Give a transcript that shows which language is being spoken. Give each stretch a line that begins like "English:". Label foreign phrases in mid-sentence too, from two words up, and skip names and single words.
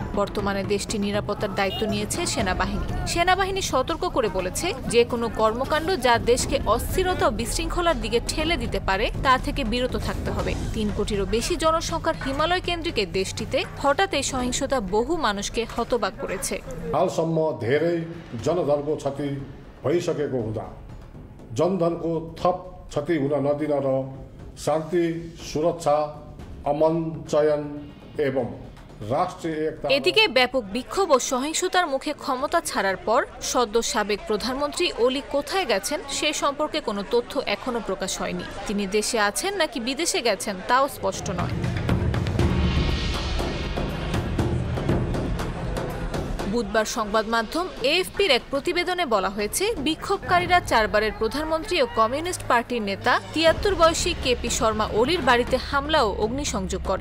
Bangla: বর্তমানে দেশটির নিরাপত্তার দায়িত্ব নিয়েছে সেনাবাহিনী সতর্ক করে বলেছে যে কোনো কর্মকাণ্ড যা দেশকে অস্থিরতা ও বিশৃঙ্খলার দিকে ঠেলে দিতে পারে তা থেকে বিরত থাকতে হবে। 3 কোটিরও বেশি জনসংখ্যার হিমালয় কেন্দ্রিক এই দেশটিতে হঠাৎ এই সহিংসতা বহু মানুষকে হতবাক করেছে।
Nepali: हालसम्म धेरै जनधनको क्षति भइसकेको हुँदा जनधनको थप क्षति हुन नदिन र शान्ति, सुरक्षा, अमन, चयन एवं राष्ट्रिय एकता।
Bangla: এদিকে ব্যাপক বিক্ষোভ ও সহিংসতার মুখে ক্ষমতা ছাড়ার পর সদ্য সাবেক প্রধানমন্ত্রী ওলি কোথায় গেছেন সে সম্পর্কে কোনো তথ্য এখনো প্রকাশ হয়নি। তিনি দেশে আছেন নাকি বিদেশে গেছেন তাও স্পষ্ট নয়। বুধবার সংবাদ মাধ্যম এএফপির এক প্রতিবেদনে বলা হয়েছে, বিক্ষোভকারীরা 4 বারের প্রধানমন্ত্রী ও কমিউনিস্ট পার্টির নেতা 73 বয়সী কেপি শর্মা ওলির বাড়িতে হামলা ও অগ্নিসংযোগ করে।